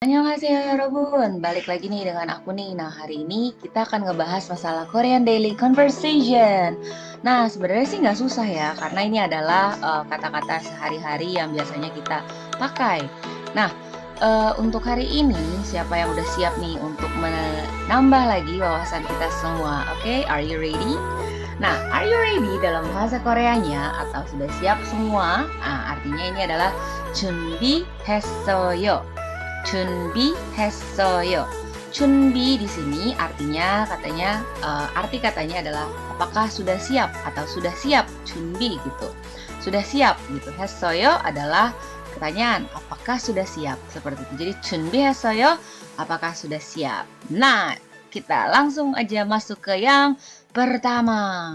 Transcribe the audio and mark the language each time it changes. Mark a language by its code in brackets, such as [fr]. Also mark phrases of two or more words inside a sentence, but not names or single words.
[ko] 안녕하세요 여러분, [id] balik lagi nih dengan aku nih. Nah, hari ini kita akan ngebahas masalah [en] Korean Daily Conversation. [id] Nah, sebenarnya sih nggak susah ya, karena ini adalah kata-kata sehari-hari yang biasanya kita pakai. Nah, untuk hari ini, siapa yang udah siap nih untuk menambah lagi wawasan kita semua? Oke, [en] are you ready? [id] Nah, [en] are you ready [id] dalam bahasa Koreanya atau sudah siap semua? Nah, artinya ini adalah 준비했어요. [ko] 준비했어요. [id] 준비 di sini artinya arti katanya adalah apakah sudah siap atau sudah siap. 준비 gitu. Sudah siap gitu. 했어요 adalah pertanyaan apakah sudah siap seperti itu. Jadi 준비했어요 apakah sudah siap. Nah, kita langsung aja masuk ke yang pertama.